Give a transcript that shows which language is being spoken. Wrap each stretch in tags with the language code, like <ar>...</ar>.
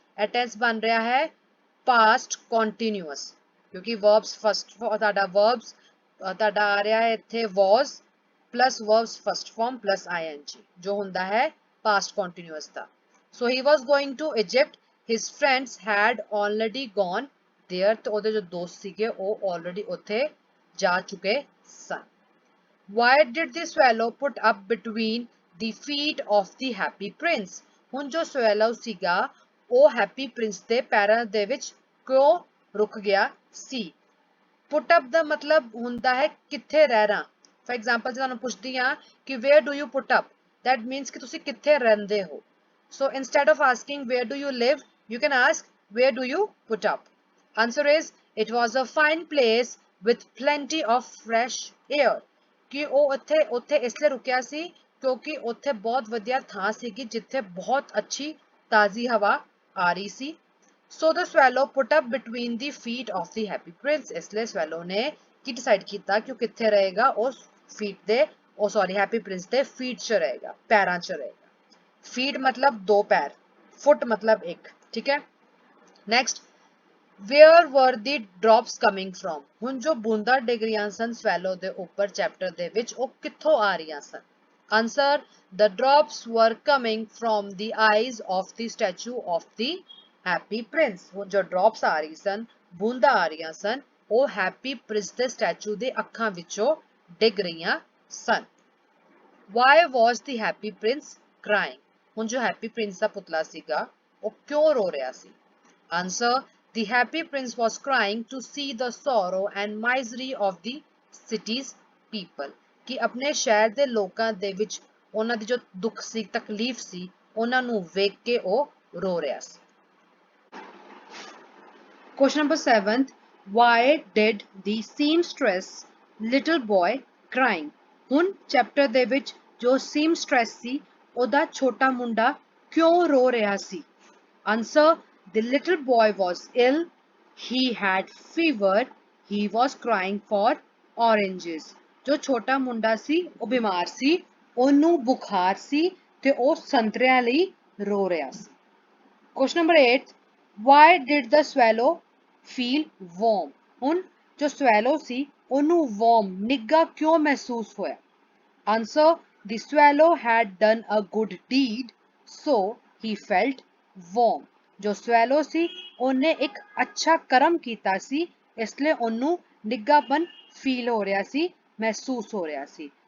<pa>ਇਹ ਟੈਂਸ ਬਣ ਰਿਹਾ ਹੈ past continuous ਕਿਉਂਕਿ verbs first ਤੁਹਾਡਾ verbs ਤੁਹਾਡਾ ਆ ਰਿਹਾ ਹੈ ਇੱਥੇ</pa> <en>was plus verbs first form plus ing</en> <pa>ਜੋ ਹੁੰਦਾ ਹੈ past continuous ਦਾ।</pa> <en>So he was going to Egypt. His friends had already gone there</en> <pa>ਤੇ ਉਹਦੇ ਜੋ ਦੋਸਤ ਸੀਗੇ ਉਹ already ਉੱਥੇ ਜਾ ਚੁੱਕੇ ਸਨ।</pa> <en>Why did the swallow put up between the feet of the happy prince?</en> <pa>ਹੁਣ ਜੋ swallow ਸੀਗਾ ਉਹ happy prince ਦੇ ਪੈਰਾਂ ਦੇ ਵਿੱਚ ਕਿਉਂ ਰੁਕ ਗਿਆ ਸੀ? Put up ਦਾ ਮਤਲਬ ਹੁੰਦਾ ਹੈ ਕਿੱਥੇ ਰਹਿਣਾ। For example ਜੇ ਤੁਹਾਨੂੰ ਪੁੱਛਦੀ ਹਾਂ ਕਿ</pa> <en>where do you put up? That means</en> <pa>ਕਿ ਤੁਸੀਂ ਕਿੱਥੇ ਰਹਿੰਦੇ ਹੋ।</pa> <en>So instead of asking where do you live, you can ask where do you put up? Answer is it was a fine place with plenty of fresh air.</en> <pa>ਕਿ ਉਹ ਉੱਥੇ ਇਸ ਲਈ ਰੁਕਿਆ ਸੀ ਕਿਉਂਕਿ ਉੱਥੇ ਬਹੁਤ ਵਧੀਆ ਥਾਂ ਸੀਗੀ ਜਿੱਥੇ ਬਹੁਤ ਅੱਛੀ ਤਾਜ਼ੀ ਹਵਾ ਆ ਰਹੀ ਸੀ।</pa> <en>So the swallow put up between the feet of the happy prince.</en> <pa>ਇਸ ਲਈ swallow ਨੇ ਕੀ ਡਿਸਾਈਡ ਕੀਤਾ ਕਿ ਉਹ ਕਿੱਥੇ ਰਹੇਗਾ? ਉਹ feet ਦੇ happy prince ਦੇ feet 'ਚ ਰਹੇਗਾ, ਪੈਰਾਂ 'ਚ ਰਹੇਗਾ। feet मतलब 2 ਪੈਰ, foot मतलब 1, ਠੀਕ ਹੈ।</pa> <en>Next, where were the drops coming from?</en> <pa>ਹੁਣ ਜੋ ਬੂੰਦਾਂ ਡਿੱਗ ਰਹੀਆਂ ਸਨ ਸਵੈਲੋ ਦੇ ਉੱਪਰ ਚੈਪਟਰ ਦੇ ਵਿੱਚ ਉਹ ਕਿੱਥੋਂ ਆ ਰਹੀਆਂ ਸਨ?</pa> <en>Answer. The drops were coming from the eyes of the statue of the happy prince.</en> <pa>ਹੁਣ ਜੋ drops ਆ ਰਹੀ ਸਨ ਬੂੰਦਾਂ ਆ ਰਹੀਆਂ ਸਨ ਉਹ happy prince ਦੇ ਸਟੈਚੂ ਦੇ ਅੱਖਾਂ ਵਿੱਚੋਂ ਡਿੱਗ ਰਹੀਆਂ ਸਨ।</pa> <en>Why was the happy prince crying?</en> <pa>ਹੁਣ ਜੋ happy prince ਦਾ ਪੁਤਲਾ ਸੀਗਾ ਉਹ ਕਿਉਂ ਰੋ ਰਿਹਾ ਸੀ?</pa> <en>Answer. The happy prince was crying to see the sorrow and misery of the city's people.</en> <pa>ਕਿ ਆਪਣੇ ਸ਼ਹਿਰ ਦੇ ਲੋਕਾਂ ਦੇ ਵਿੱਚ ਉਹਨਾਂ ਦੀ ਜੋ ਦੁੱਖ ਸੀ ਤਕਲੀਫ ਸੀ ਉਹਨਾਂ ਨੂੰ ਵੇਖ ਕੇ ਉਹ ਰੋ ਰਿਹਾ ਸੀ।</pa> <en>Question number 7. Why did the seamstress little boy crying?</en> <pa>ਹੁਣ ਚੈਪਟਰ ਦੇ ਵਿੱਚ ਜੋ seamstress ਸੀ ਉਹਦਾ ਛੋਟਾ ਮੁੰਡਾ ਕਿਉਂ ਰੋ ਰਿਹਾ ਸੀ?</pa> <en>Answer. The little boy was ill. He had fever. He was crying for oranges.</en> <pa>जो छोटा मुंडा सी वो बीमार सी ਉਹਨੂੰ ਬੁਖਾਰ ਸੀ ਤੇ ਉਹ ਸੰਤਰਿਆਂ ਲਈ ਰੋ ਰਿਹਾ ਸੀ।</pa> <en>Question number 8, why did the swallow feel warm?</en> <pa>ਹੁਣ ਜੋ ਸਵੈਲੋ ਸੀ ਉਹਨੂੰ ਵਾਰਮ ਨਿੱਘਾ ਕਿਉਂ ਮਹਿਸੂਸ ਹੋਇਆ?</pa> <en>Answer, the swallow had done a good deed, so he felt warm.</en> <pa>ਜੋ swallow ਸੀ ਉਹਨੇ ਇੱਕ ਅੱਛਾ ਕਰਮ ਕੀਤਾ ਸੀ, ਇਸ ਲਈ ਉਹਨੂੰ ਨਿੱਘਾਪਨ ਫੀਲ ਹੋ ਰਿਹਾ ਸੀ, ਮਹਿਸੂਸ ਹੋ ਰਿਹਾ ਸੀ।</pa>